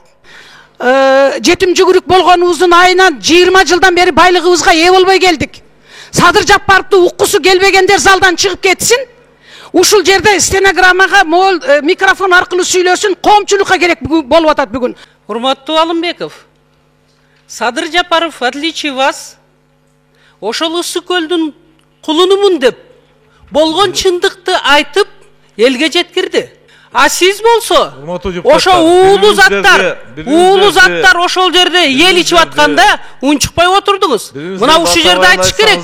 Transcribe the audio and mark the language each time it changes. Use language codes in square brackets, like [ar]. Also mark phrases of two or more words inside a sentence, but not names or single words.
[ky] Жетим жүгүрүк болгонубуздун айынан 20 жылдан бери байлыгыбызга ээ болбой келдик. Садыр Жапаровду уккусу келбегендер залдан чыгып кетсин. Ушул жерде стенограммага мол микрофон аркылуу сүйлөсүн, коомчулукка керек болуп атат бүгүн. Урматтуу Алымбеков, Садыр Жапаров, [ru] в отличие вас, [ky] ошол Ысык көлдүн кулунумун деп болгон чындыкты айтып элге жеткирди. А сиз болсо ошо уулуу заттар ошол жерде эл ичип атканда унчукпай отурдуңуз. Мына ушул жерде айтыш керек.